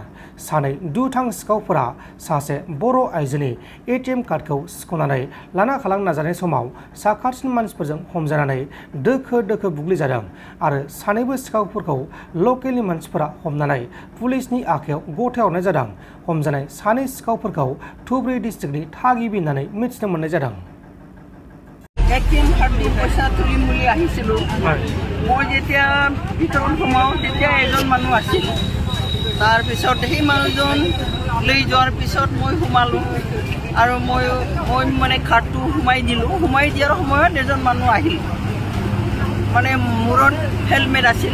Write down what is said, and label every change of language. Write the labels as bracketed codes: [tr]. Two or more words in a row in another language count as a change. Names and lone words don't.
[brx] सानै दुथां सिखावफोरा सासे बर' आइजोनि एटिएम कार्डखौ सिख'नानै लाना खारलांनो नाजानाय समाव साखाथिनि मानसिफोरजों हमजानानै दोखो दोखो बुग्लिजादों आरो सानैबो सिखावफोरखौ लकेलनि मानसिफोरा हमनानै पुलिसनि आखायाव गथायहरनाय जादों। हमजानाय सानै सिखावफोरखौ धुबुरी डिस्ट्रिक्टनि थागिबि होननानै मिथिनो मोननाय जादों। एटिएम कार्डनि [as] पইচা তুলিম বুলি আহিছিলোঁ। মই যেতিয়া ভিতৰত সোমাওঁ তেতিয়া এজন মানুহ আছিল। তাৰপিছত সেই মানুহজন লৈ যোৱাৰ পিছত মই সোমালোঁ আৰু মই মানে কাৰ্ডটো সোমাই দিলোঁ। সোমাই দিয়াৰ সময়ত এজন মানুহ আহিল, মানে মূৰত হেলমেট আছিল।